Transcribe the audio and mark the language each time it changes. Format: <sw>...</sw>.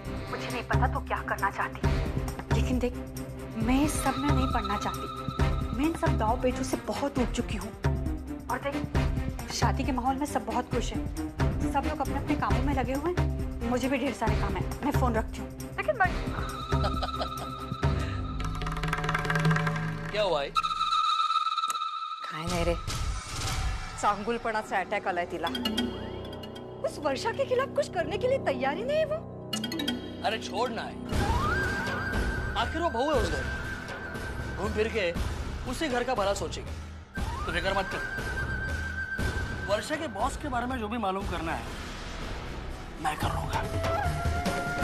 <hi>मुझे नहीं पता तू क्या करना चाहती, लेकिन देख मैं इस सब में नहीं पड़ना चाहती। मैं इन सब दाव पेचों से बहुत ऊब चुकी हूँ। और देख शादी के माहौल में सब बहुत खुश हैं, सब लोग अपने अपने कामों में लगे हुए हैं। मुझे भी ढेर सारे काम है, मैं फोन रखती हूँ। लेकिन क्या हुआ है?</hi> <mr>काय नाही रे, चांगुलपणाचा अटॅक आलाय तिला।</mr> <hi>उस वर्षा के खिलाफ कुछ करने के लिए तैयार ही नहीं है वो। अरे छोड़ना है, आखिर वो बहू है उस घर, घूम फिर के उसी घर का भला सोचेगी। तो फिक्र मत कर, वर्षा के बॉस के बारे में जो भी मालूम करना है मैं कर लूंगा।</hi>